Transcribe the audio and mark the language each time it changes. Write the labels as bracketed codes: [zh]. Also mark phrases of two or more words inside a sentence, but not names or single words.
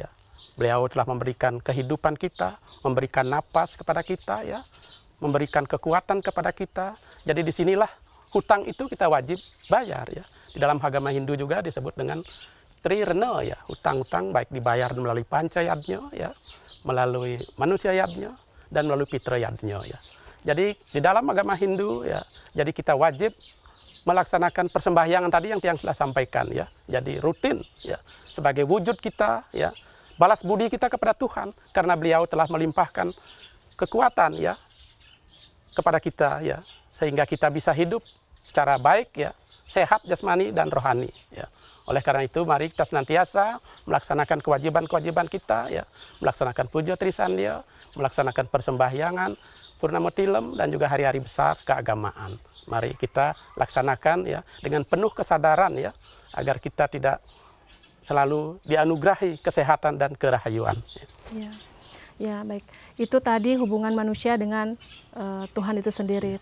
[id] Beliau telah memberikan kehidupan kita, memberikan napas kepada kita ya, memberikan kekuatan kepada kita. Jadi disinilah hutang itu kita wajib bayar ya. Di dalam agama Hindu juga disebut dengan trirena ya, hutang-hutang baik dibayar melalui panca yadnya ya, melalui manusia yadnya dan melalui pitra yadnya ya. Jadi di dalam agama Hindu ya, jadi kita wajib melaksanakan persembahyangan tadi yang sudah sampaikan ya. Jadi rutin ya, sebagai wujud kita ya, balas budi kita kepada Tuhan karena beliau telah melimpahkan kekuatan ya kepada kita ya, sehingga kita bisa hidup secara baik ya, sehat jasmani dan rohani ya. Oleh karena itu mari kita senantiasa melaksanakan kewajiban-kewajiban kita ya, melaksanakan puja trisandya, melaksanakan persembahyangan Purnama Tilem dan juga hari-hari besar keagamaan. Mari kita laksanakan ya dengan penuh kesadaran ya, agar kita tidak selalu dianugerahi kesehatan dan kerahayuan. Ya, ya baik. Itu tadi hubungan manusia dengan Tuhan itu sendiri.